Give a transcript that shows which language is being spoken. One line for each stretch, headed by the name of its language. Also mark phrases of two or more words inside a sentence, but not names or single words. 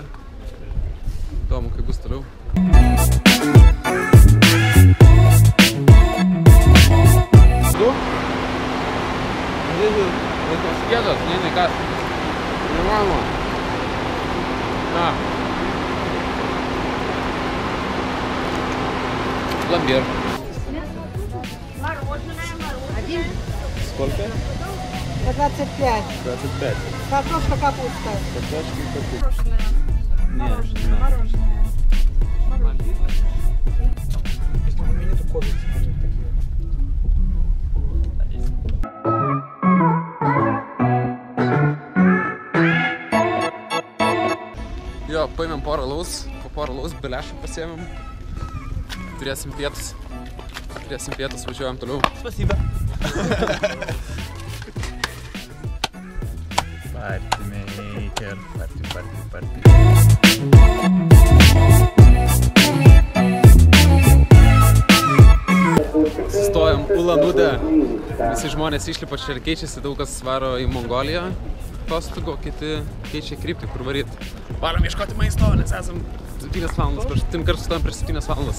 Lithuanian: Įdomu, kaip bus toliau. Tu? Laikos kėdas, ne, ką? Nemanoma. Na.
Russian: Пломбир. Сколько? По 25. 25. Картошка, капуста. Картошка и капуста. Мороженое. Не, Мороженое.
Lithuanian: Jo, paėmėm porą alaus, po porą alaus belešų pasiėmėm. Turėsim pietus, važiuojam toliau.
Russian: Спасибо.
English: Party maker, party.
Lithuanian: Sustojam Ulan-Ude. Visi žmonės išlipa čia ir keičiasi, daug kas varo į Mongoliją. Atostogų, kiti keičia kryptį, kur varyt. Varom ieškoti maisto, nes esam 7 valandas, pirmą kartą sustojam prieš 7 valandas.